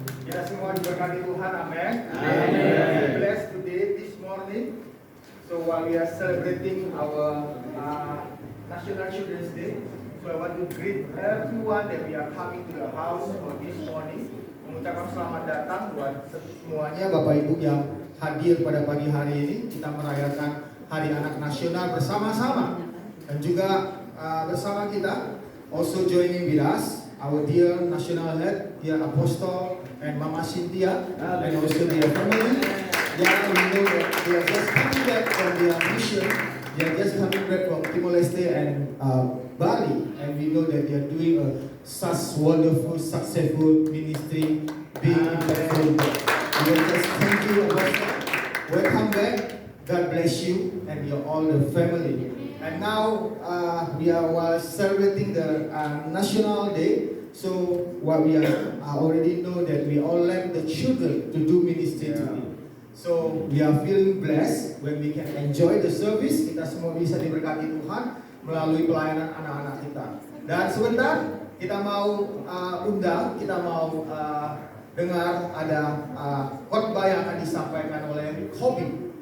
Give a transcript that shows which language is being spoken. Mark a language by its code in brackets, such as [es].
[id] Kita semua diberkati Tuhan, amin. Amen. [en] Blessed today, this morning. So while we are celebrating our National Children's Day, so I want to greet everyone that we are coming to the house for this morning. [id] Mengucapkan selamat datang buat semuanya Bapak Ibu yang hadir pada pagi hari ini. Kita merayakan Hari Anak Nasional bersama-sama, dan juga bersama kita [en] also joining with us our dear national head, dear Apostle and Mama Cynthia, and also their family. Yeah, we know that they are just coming back from their mission. They are just coming back from Timor-Leste and Bali, and we know that they are doing such wonderful, successful ministry, being impactful. We are just thank you, Apostle. Welcome back. God bless you and your all the family. And now we are celebrating the National Day. So what we already know that we all like the children to do ministry today. So we are feeling blessed when we can enjoy the service. [id] Kita semua bisa diberkati Tuhan melalui pelayanan anak-anak kita. Dan sebentar kita mau kita mau dengar ada khotbah yang akan disampaikan oleh Kobi.